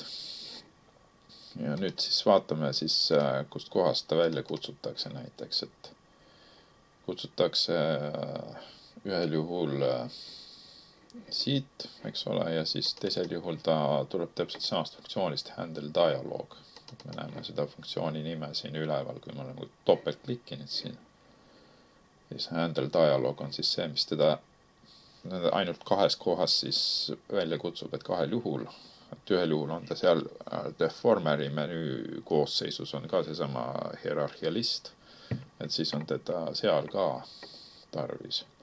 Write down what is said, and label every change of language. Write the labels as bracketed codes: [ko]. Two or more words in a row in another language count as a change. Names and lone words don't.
[et] Ja nüüd siis vaatame siis, kust kohast ta välja kutsutakse näiteks, et kutsutakse ühel juhul siit, eks ole, ja siis teisel juhul ta tuleb täpselt samast funktsioonist [en] handle dialogue. [et] Me näeme seda funktsiooni nime siin üleval, kui ma nagu topeltklikkin siin. Siis [en] handle dialogue [et] on siis see, mis teda ainult kahes kohas siis välja kutsub, et kahel juhul. Et ühel juhul on ta seal deformeri menüü koosseisus on ka seesama hierarhialist, et siis on teda seal ka tarvis.